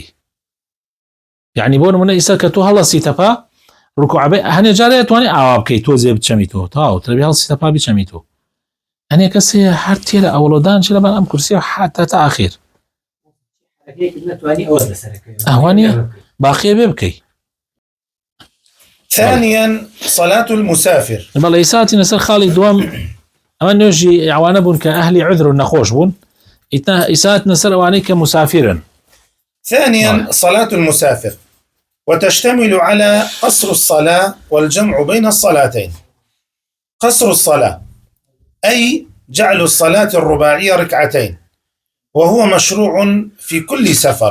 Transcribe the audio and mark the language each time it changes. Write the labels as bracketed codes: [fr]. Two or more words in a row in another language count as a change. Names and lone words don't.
[ckb] یعنی بۆ نمونە ئیسا کە تۆ هەڵەسی تەپا ڕوکوع بێ هەنێ جارە ئەتوانی ئاوا بکەیت تۆ زێ بچەمیتەوە تاو ترەبی هەڵسی تەپا بیچەمیتەوە. هەنێ کەسێ هەر تێ لە ئەوڵۆدانچی لەبەر ئەم کورسیە حتا تا ئاخیر ئەوانە باقیە بێ بکەی. [ar] ثانيا صلاة المسافر. [ckb] بەڵێ ئیساتی نەسەر خاڵی دووەم ئەمە نوێژی ئەوانە بوون کە ئەهلی عذر و نەخۆش بوون، ئیسات نەسەر ئەوانەی کە مسافرن. [ar] ثانيا صلاة المسافر، وتشتمل على قصر الصلاة والجمع بين الصلاتين. قصر الصلاة أي جعل الصلاة الرباعية ركعتين، وهو مشروع في كل سفر.